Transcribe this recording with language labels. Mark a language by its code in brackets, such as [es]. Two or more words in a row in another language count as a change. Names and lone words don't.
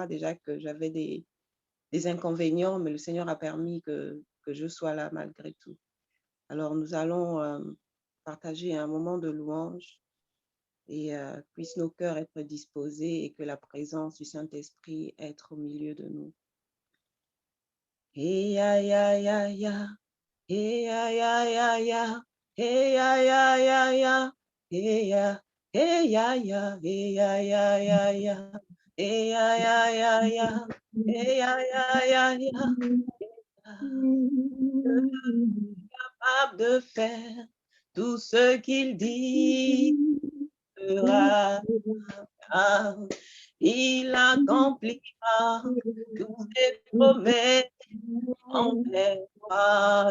[fr] Déjà que j'avais des inconvénients, mais le Seigneur a permis que je sois là malgré tout. Alors, nous allons partager un moment de louange et puissent nos cœurs être disposés et que la présence du Saint-Esprit être au milieu de nous. Hey ya ya ya ya, hey ya ya ya ya, hey ya ya ya ya, hey ya ya ya, hey ya ya ya ya, hey ya ya ya ya, hey ya ya ya ya. Capable de faire tout ce qu'il dit fera. Il accomplira toutes ses promesses envers toi.